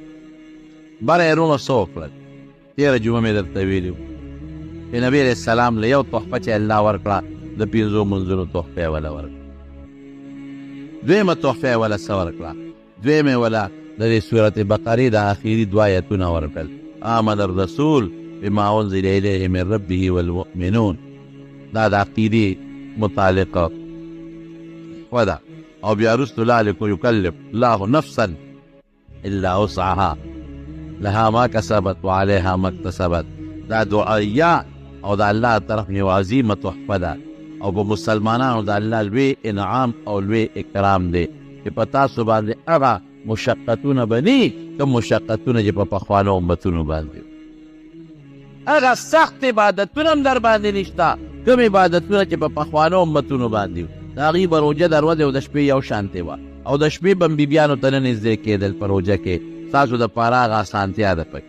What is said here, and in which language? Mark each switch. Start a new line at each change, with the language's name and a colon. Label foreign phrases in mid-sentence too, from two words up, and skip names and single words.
Pashto: بره یې وروڼو څه وکړل؟ تېره جمعه مې درته ویلي وو چې نبي
Arabic: علیه السلام
Pashto: له یو تحفه چې الله ورکړه د 5 منځونو تحفه یې وله ورکړه. 2مه تحفه یې وله څه ورکړه؟ 2مه یې وله د دې سورت بقرې د آخري 2 آیتونه ورکړل،
Arabic: آمن الرسول بما انزل الیه من ربه والمؤمنون.
Pashto: دا د عقیدې متعلقه وده. او بیا وروسته
Arabic: لا یکلف الله نفسا الا وسعها لها ما کسبت وعلیها ما اکتسبت.
Pashto: دا دعایه او د الله طرف یو عظیمه تحفه ده، او په مسلمانانو د الله لوی انعام او لوی اکرام دی چې په تاسو باندې هغه مشقتونه بني کوم مشقتونه چې په پخوانو امتونو باندې، هغه سخت عبادتونه هم در باندې نشته کوم عبادتونه چې په پخوانو امتونو باندې د هغې به روژه د ورځې او د شپې یو شانتې وه، او د شپې به بیبیانو ته نه نږدې کېدل په روژه کې، ستاسو دپاره هغه اسانتیا ده پکې.